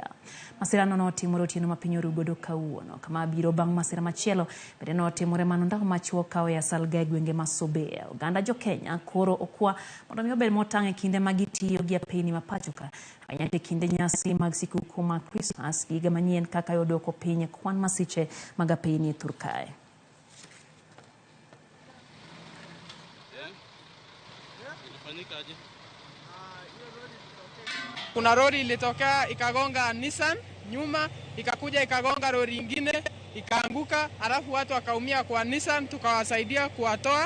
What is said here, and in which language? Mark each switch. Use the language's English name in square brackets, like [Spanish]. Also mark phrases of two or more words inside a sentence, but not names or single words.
[Luo (Kenya and Tanzania)] Masira no notimore otieno ma piny oru godo kawuono kama biro bang' masira machielo bende notimore manondao machuo kawo ya Salga e gwenge ma Sobea. Oganda jo Kenya koro okwa mondo mi obed motang' e kinde ma gitiyo gi apeyni ma pacho ka anyate kinde nyasi mag sikuku ma Christmas higa manyien kaka yodoko piny kwan masiche mag apeyni e Turkaya. [Swahili] Kuna lori ilitokea ikagonga Nissan nyuma, ikakuja ikagonga lori ingine ikaanguka, alafu watu wakaumia kwa Nissan, tukawasaidia kuwatoa.